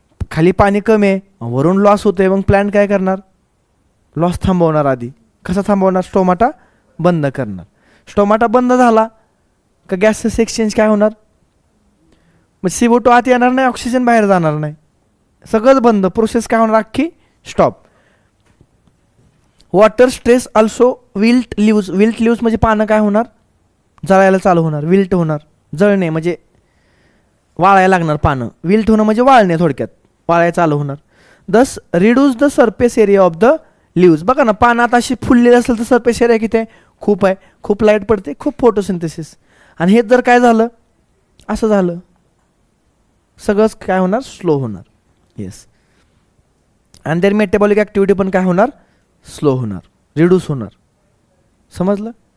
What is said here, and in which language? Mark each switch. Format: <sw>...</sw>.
<mr>खाली पाणी कमी आहे, वरून लॉस होते, मग प्लॅन्ट काय करणार, लॉस थांबवणार. आधी कसा थांबवणार, स्टोमाटा बंद करणार. स्टोमाटा बंद झाला का गॅसेस एक्सचेंज काय होणार, मग CO2 आत येणार नाही, ऑक्सिजन बाहेर जाणार नाही, सगळंच बंद, प्रोसेस काय होणार, अख्खी stop.</mr> <en>Water stress also wilt leaves.</en> <mr>Wilt leaves म्हणजे पानं काय होणार, जळायला चालू होणार, विल्ट होणार, जळणे म्हणजे वाळायला लागणार पानं, विल्ट होणं म्हणजे वाळणे, थोडक्यात वाळायला चालू होणार.</mr> <en>Thus reduce the surface area of the leaves.</en> <mr>बघा ना, पानात अशी फुललेली असेल तर सरफेस एरिया किती आहे, खूप आहे, खूप लाईट पडते, खूप फोटोसिंथेसिस. आणि हे जर काय झालं, असं झालं, सगळंच काय होणार, स्लो होणार. येस, आणि देअर मेटाबॉलिक ॲक्टिव्हिटी पण काय होणार, स्लो होणार, रिड्यूस होणार. समजलं.</mr>